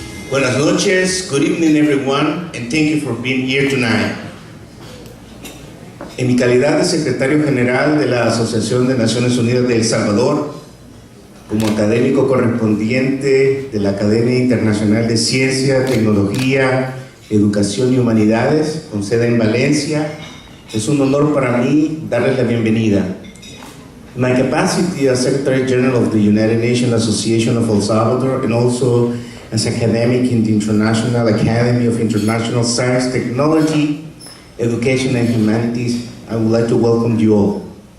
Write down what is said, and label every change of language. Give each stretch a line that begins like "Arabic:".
Spanish: Buenas noches,
English: good evening everyone, and thank you for being here tonight.
Spanish: En mi calidad de secretario general de la Asociación de Naciones Unidas de El Salvador, como académico correspondiente de la Academia Internacional de Ciencia, Tecnología, Educación y Humanidades, con sede en Valencia, es un honor para mí darles la bienvenida.
English: In my capacity as Secretary General of the United Nations Association of El Salvador, and also as academic in the International Academy of International Science, Technology, Education and Humanities, I would like to welcome you all.